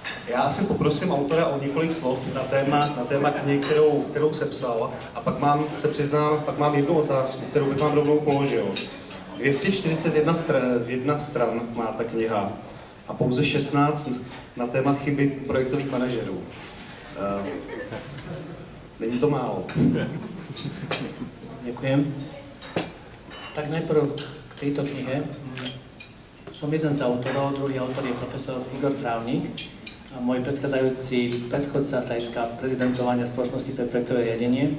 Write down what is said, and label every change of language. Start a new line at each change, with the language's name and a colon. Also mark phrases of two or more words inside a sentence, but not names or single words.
Czech: Já asi poprosím autora o několik slov na téma knihy, kterou sepsal, a pak pak mám jednu otázku, kterou bych vám rovnou položil. 241 stran má ta kniha a pouze 16 na téma chyby projektových manažerů. Není to málo.
Slovak: Ďakujem. Tak najprv k tejto knihe. Som jeden z autorov, druhý autor je profesor Igor Trávnik. A môj predchádzajúci predchodca z hľadiska prezidentovania spoločnosti pre projektové riadenie.